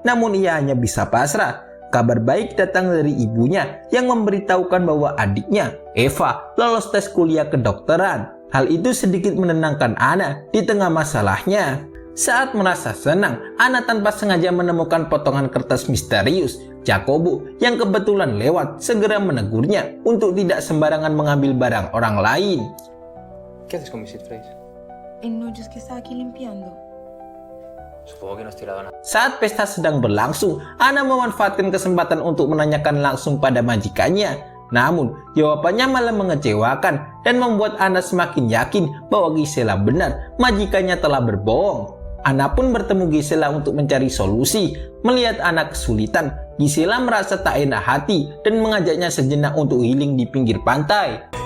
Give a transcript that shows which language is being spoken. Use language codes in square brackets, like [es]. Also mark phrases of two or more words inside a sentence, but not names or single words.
[id] Namun ia hanya bisa pasrah. Kabar baik datang dari ibunya yang memberitahukan bahwa adiknya, Eva, lolos tes kuliah kedokteran. Hal itu sedikit menenangkan Ana di tengah masalahnya. Saat merasa senang, Ana tanpa sengaja menemukan potongan kertas misterius. Jacobo yang kebetulan lewat segera menegurnya untuk tidak sembarangan mengambil barang orang lain. [es] ¿Qué haces con mis [en] seed trays? [es] No, yo es que estaba aquí limpiando. Supongo que no has tirado nada. [id] Saat pesta sedang berlangsung, Ana memanfaatkan kesempatan untuk menanyakan langsung pada majikannya. Namun, jawabannya malah mengecewakan dan membuat Ana semakin yakin bahwa Gisela benar, majikannya telah berbohong. Ana pun bertemu Gisela untuk mencari solusi. Melihat Ana kesulitan, Gisela merasa tak enak hati dan mengajaknya sejenak untuk healing di pinggir pantai.